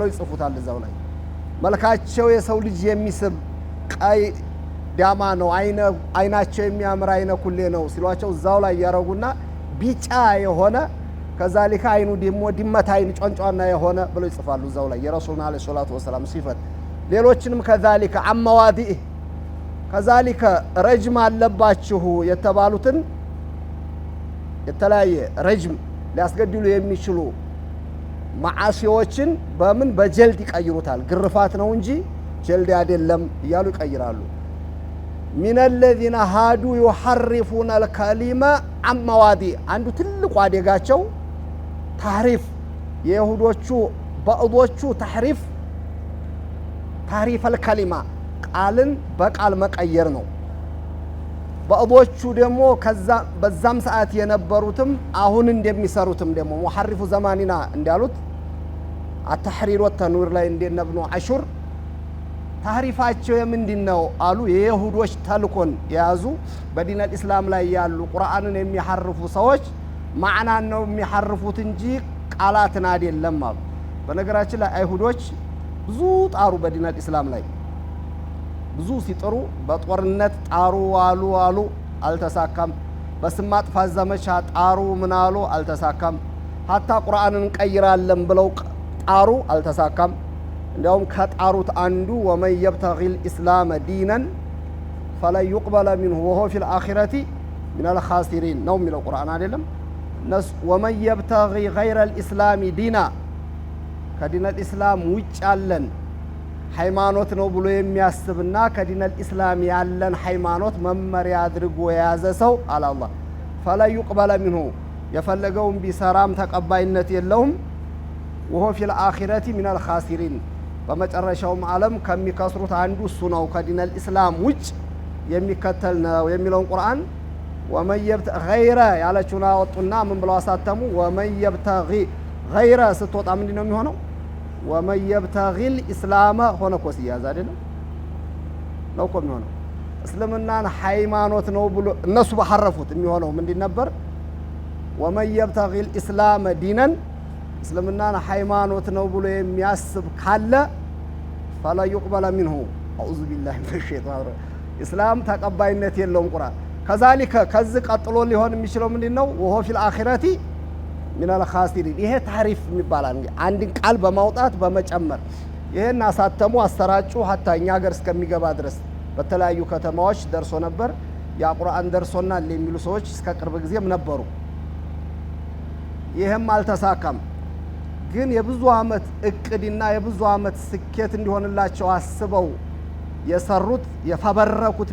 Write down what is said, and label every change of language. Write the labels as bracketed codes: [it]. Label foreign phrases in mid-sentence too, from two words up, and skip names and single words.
[am] ይጽፉታል እዛው ላይ መልካቸው የሰው ልጅ የሚስብ ቀይ ዳማ ነው አይናቸው የሚያምር አይነ ኩሌ ነው ሲሏቸው እዛው ላይ ያረጉና ቢጫ የሆነ ከዛሊካ አይኑ ደሞ ድመት አይን ጮንጮና የሆነ ብለው ይጽፋሉ እዛው ላይ የረሱልና [ar] عليه الصلاة والسلام [am] ሲፈት ሌሎችንም ከዛሊካ አማዋዲህ ከዛሊካ ረጅም አለባችሁ የተባሉትን የተለያየ ረጅም ሊያስገድሉ የሚችሉ ማዓሲዎችን በምን በጀልድ ይቀይሩታል ግርፋት ነው እንጂ ጀልድ አይደለም ይያሉ ይቀይራሉ [ar] من الذين هادوا يحرفون الكلمة عن مواضع [am] አንዱ ትልቁ አደጋቸው ታሪፍ የይሁዶቹ በእዶቹ ታሪፍ الكلمة ቃልን በቃል መቀየር ነው በእዶቹ ደግሞ ከዛ በዛም ሰዓት የነበሩትም አሁን እንደሚሰሩትም ደግሞ [ar] محرفو زماننا [am] እንዳሉት التحرير والتنوير ላይ እንደነብኑ አሹር ታሪፋቸው የምንድነው አሉ የይሁዶች ተልኮን ያዙ በዲን الاسلام ላይ ያሉ ቁርአንን የሚሐርፉ ሰዎች ማዕናን ነው የሚሐርፉት እንጂ ቃላትን አይደለም አሉ በነገራችን ላይ አይሁዶች ብዙ ጣሩ በዲን الاسلام ላይ ብዙ ሲጥሩ በጦርነት ጣሩ አሉ አልተሳካም በስም ማጥፋት ዘመቻ ጣሩ ምናሉ አልተሳካም hatta ቁርአንን ቀይራለን ብለው ጣሩ አልተሳካም እንደውም ከጣሩት አንዱ [ar] ومن يبتغي الاسلام دينا فلا يقبل منه وهو في الاخره من الخاسرين [am] ነው የሚለው ቁርአን አይደለም [ar] ومن يبتغي غير الاسلام دينا [am] ከዲን الاسلام ውጭ ያለን ሃይማኖት ነው ብሎ የሚያስብና ከዲን الاسلام ያለን ሃይማኖት መመሪያ አድርጎ የያዘ ሰው አላህ فلا [ar] يقبل منه [am] የፈለገውን ቢሰራም ተቀባይነት የለውም [ar] وهو في الاخره من الخاسرين [am] በመጨረሻውም ዓለም ከሚከስሩት አንዱ እሱ ነው ከዲን الاسلام ውጭ የሚከተል ነው የሚለውን ቁርአን [ar] ومن يبتغي غير [am] ያለችውና ወጡና ምን ብለው አሳተሙ [ar] ومن يبتغي غير [am] ስትወጣ ምንድነው የሚሆነው [ar] ومن يبتغي الاسلام [am] ሆነ እኮ ሲያዝ አይደለም ነው እኮ የሚሆነው እስልምናን ሃይማኖት ነው ብሎ እነሱ በሐረፉት የሚሆነው ምንድን ነበር [ar] ومن يبتغي الاسلام دينا [am] እስልምናን ሃይማኖት ነው ብሎ የሚያስብ ካለ [ar] فلا يقبل منه اعوذ بالله من الشيطان [am] እስላም ተቀባይነት የለውም ቁርአን ከዛሊከ ከዚህ ቀጥሎ ሊሆን የሚችለው ምንድነው [ar] وهو في الاخره من الخاسرين [am] ይሄ ታሪፍ የሚባላል አንድን ቃል በማውጣት በመጨመር ይሄን አሳተሙ አሰራጩ hatta እኛ ሀገር እስከሚገባ ድረስ በተለያዩ ከተማዎች ደርሶ ነበር ያ ቁርአን ደርሶናል የሚሉ ሰዎች እስከ ቅርብ ጊዜም ነበሩ ይሄም አልተሳካም ግን የብዙ አመት እቅድና የብዙ አመት ስኬት እንዲሆንላቸው አስበው የሰሩት የፈበረኩት